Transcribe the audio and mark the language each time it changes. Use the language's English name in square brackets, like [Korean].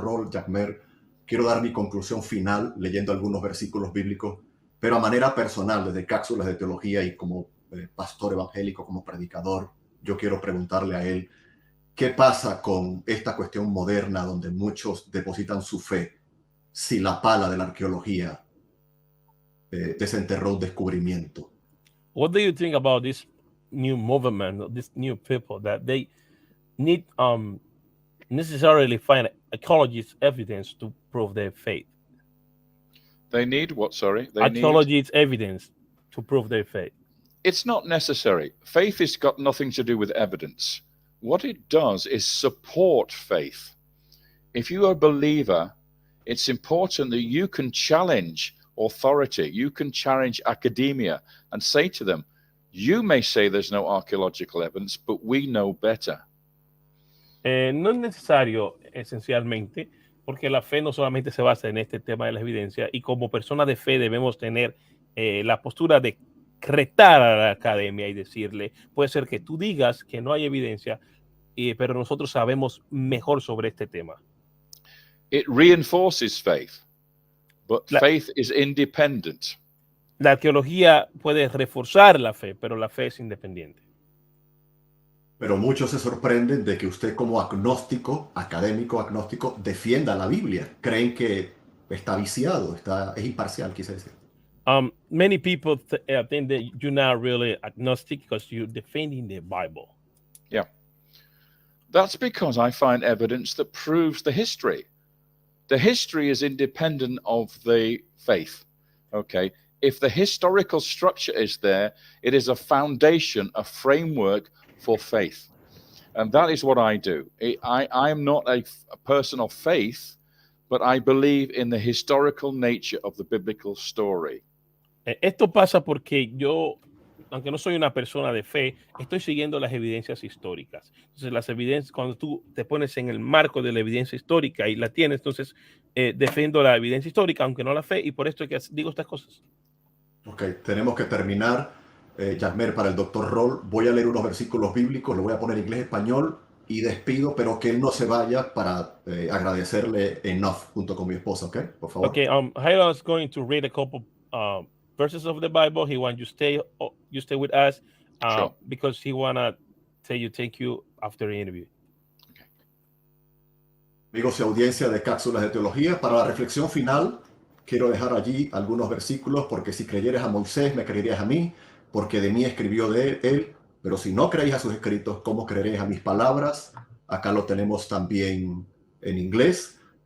[Spanish] Roll, Jagmer, quiero dar mi conclusión final leyendo algunos versículos bíblicos, pero a manera personal, desde Cápsulas de Teología y como pastor evangélico, como predicador, yo quiero preguntarle a él, ¿qué pasa con esta cuestión moderna donde muchos depositan su fe si la pala de la arqueología desenterró un descubrimiento? [English] What do you think about this new movement, this new people that they need necessarily find archaeologists' evidence to prove their faith? They need what, sorry? Archaeologists' evidence to prove their faith. It's not necessary. Faith has got nothing to do with evidence. What it does is support faith. If you are a believer, it's important that you can challenge authority, you can challenge academia and say to them, you may say there's no archaeological evidence, but we know better. [Spanish] No es necesario, esencialmente, porque la fe no solamente se basa en este tema de la evidencia, y como personas de fe debemos tener la postura de retar a la academia y decirle, puede ser que tú digas que no hay evidencia, pero nosotros sabemos mejor sobre este tema. [English] It reinforces faith, but faith is independent. [Spanish] La arqueología puede reforzar la fe, pero la fe es independiente. Pero muchos se sorprenden de que usted como agnóstico, académico agnóstico, defienda la Biblia. Creen que está viciado, es imparcial, quise decir. [English] Many people think that you're not really agnostic because you're defending the Bible. Yeah. That's because I find evidence that proves the history. The history is independent of the faith. Okay. If the historical structure is there, it is a foundation, a framework for faith. And that is what I do. I am not a person of faith, but I believe in the historical nature of the biblical story. [Spanish] Esto pasa porque yo, aunque no soy una persona de fe, estoy siguiendo las evidencias históricas. Entonces, las evidencias, cuando tú te pones en el marco de la evidencia histórica y la tienes, entonces defiendo la evidencia histórica, aunque no la fe, y por esto es que digo estas cosas. Ok, tenemos que terminar. Jagmer, para el Dr. Roll, voy a leer unos versículos bíblicos, lo voy a poner en inglés, español y despido, pero que él no se vaya para agradecerle enough junto con mi esposa, ¿ok? Por favor. [English] Okay, Jairo is going to read a couple verses of the Bible. He wants you stay with us Sure. because he wanna tell you thank you after the interview. Okay. [Spanish] Amigos y audiencia de Cápsulas de Teología, para la reflexión final quiero dejar allí algunos versículos, porque si creyeres a Moisés, me creerías a mí, porque de mí escribió de él, pero si no creéis a sus escritos, ¿cómo creeréis a mis palabras? Acá lo tenemos también en inglés.